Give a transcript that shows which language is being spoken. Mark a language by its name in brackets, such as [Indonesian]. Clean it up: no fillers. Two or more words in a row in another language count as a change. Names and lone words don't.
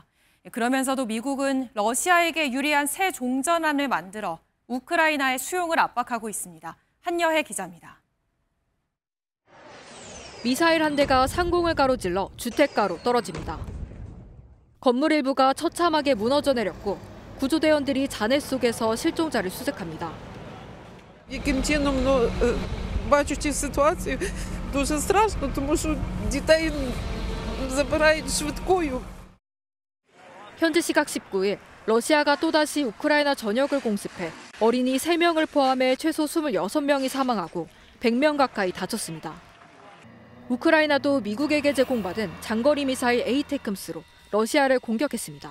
[Korean] 그러면서도 미국은 러시아에게 유리한 새 종전안을 만들어 우크라이나의 수용을 압박하고 있습니다. 한여혜 기자입니다. 미사일 한 대가 상공을 가로질러 주택가로 떨어집니다. 건물 일부가 처참하게 무너져 내렸고 구조대원들이 잔해 속에서 실종자를 수색합니다. [Ukrainian] Яким чином бачу ці ситуації, дуже страшно, тому що дітей забирають швидкою. [Korean] 현지 시각 19일 러시아가 또다시 우크라이나 전역을 공습해 어린이 3명을 포함해 최소 26명이 사망하고 100명 가까이 다쳤습니다. 우크라이나도 미국에게 제공받은 장거리 미사일 에이테크스로 러시아를 공격했습니다.